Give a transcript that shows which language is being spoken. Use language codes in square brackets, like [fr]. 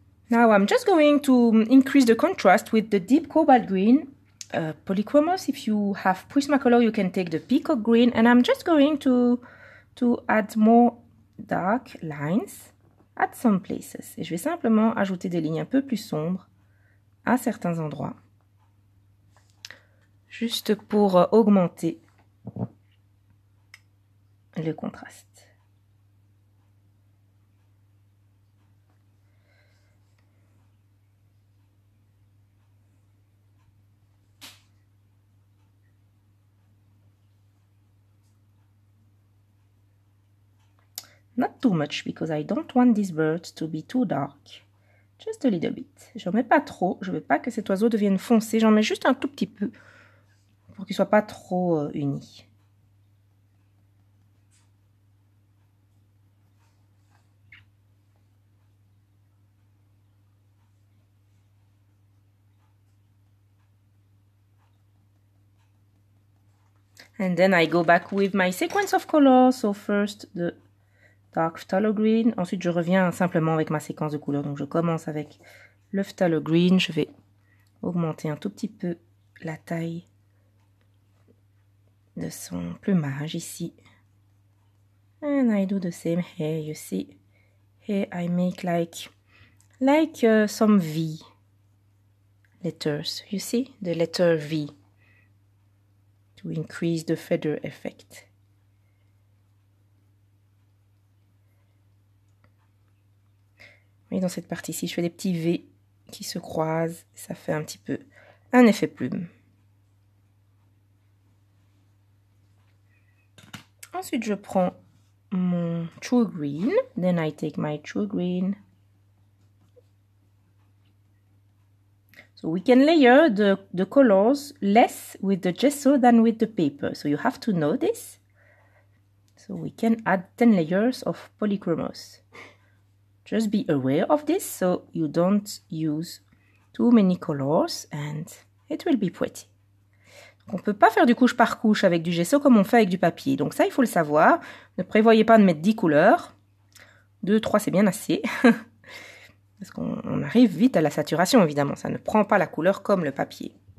[en] Now I'm just going to increase the contrast with the deep cobalt green Polychromos. If you have Prismacolor, you can take the peacock green, and I'm just going to add more dark lines at some places. [fr] Et je vais simplement ajouter des lignes un peu plus sombres à certains endroits. juste pour augmenter le contraste. [en] Not too much because I don't want this bird to be too dark. Just a little bit. [fr] Je n'en mets pas trop. Je ne veux pas que cet oiseau devienne foncé. J'en mets juste un tout petit peu pour qu'il ne soit pas trop uni. [en] And then I go back with my sequence of colors. So first the dark phthalo green. [fr] Ensuite je reviens simplement avec ma séquence de couleurs. Donc je commence avec le phthalo green. Je vais augmenter un tout petit peu la taille de son plumage ici. [en] And I do the same here, you see. Here I make like some V letters. You see the letter V to increase the feather effect. [fr] Et dans cette partie-ci, je fais des petits V qui se croisent. Ça fait un petit peu un effet plume. Ensuite, je prends mon true green. [en] Then I take my true green. So we can layer the colors less with the gesso than with the paper. So you have to know this. So we can add 10 layers of polychromos. Just be aware of this so you don't use too many colors and it will be pretty. [fr] On ne peut pas faire du couche par couche avec du gesso comme on fait avec du papier. Donc ça, il faut le savoir. Ne prévoyez pas de mettre 10 couleurs. 2, 3, c'est bien assez. Parce qu'on arrive vite à la saturation, évidemment. Ça ne prend pas la couleur comme le papier.